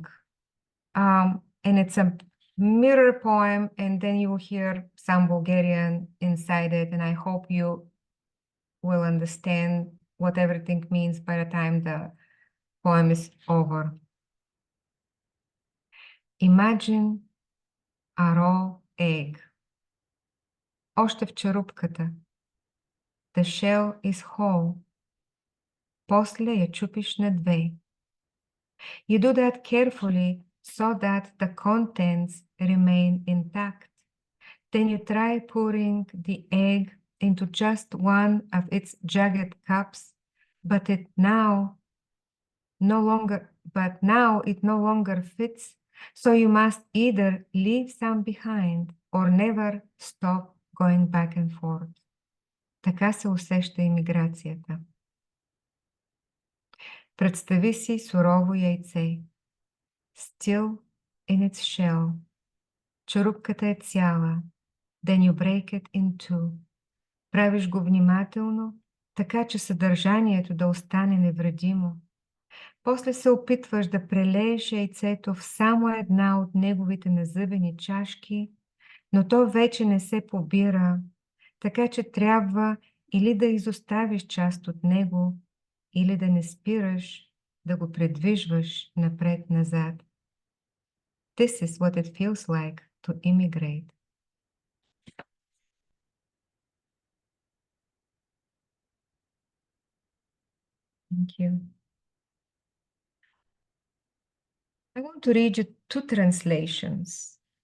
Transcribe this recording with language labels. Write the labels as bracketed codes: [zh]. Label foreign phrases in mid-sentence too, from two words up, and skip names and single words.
[en] And it's a mirror poem, and then you will hear some Bulgarian inside it, and I hope you will understand what everything means by the time the poem is over. Imagine a raw egg. [bg] Още в черупката. [en] The shell is whole. [bg] После я чупиш на две. [en] You do that carefully so that the contents remain intact. Then you try pouring the egg into just one of its jagged cups, but now it no longer fits, so you must either leave some behind or never stop going back and forth. [bg] Така се усеща имиграцията. Представи си сурово яйце, [en] still in its shell. [bg] черупката е цяла. [en] Then you break it in two. [bg] Правиш го внимателно, така че съдържанието да остане невредимо. После се опитваш да прелееш яйцето в само една от неговите назъбени чашки, но то вече не се побира, така че трябва или да изоставиш част от него, или да не спираш да го придвижваш напред-назад. [en] This is what it feels like to immigrate. Thank you. I want to read you two translations.